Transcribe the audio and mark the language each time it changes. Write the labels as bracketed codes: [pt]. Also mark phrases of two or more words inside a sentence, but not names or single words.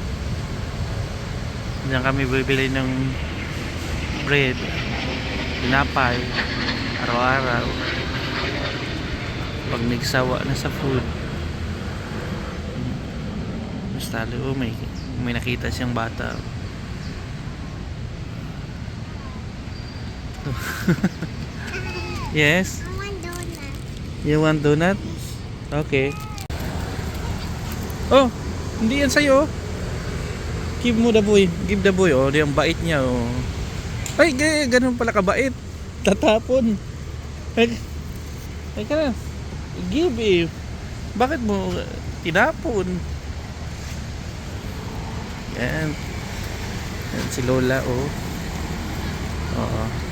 [tl] Diyan kami bibili ng bread, tinapay, araw-araw pag nagsawa na sa food. Basta may nakita siyang bata. [en] Yes? I want donut. You want donut? [tl] Okay. Oh, hindi yan sa'yo. [en] Give mo the boy. Give the boy. [tl] Oh, yung bait niya. Oh. Ay, ganun pala kabait. Tatapon. Ay ka na. Give eh. Bakit mo tinapon? Yan. Yan si Lola, oh. Oo.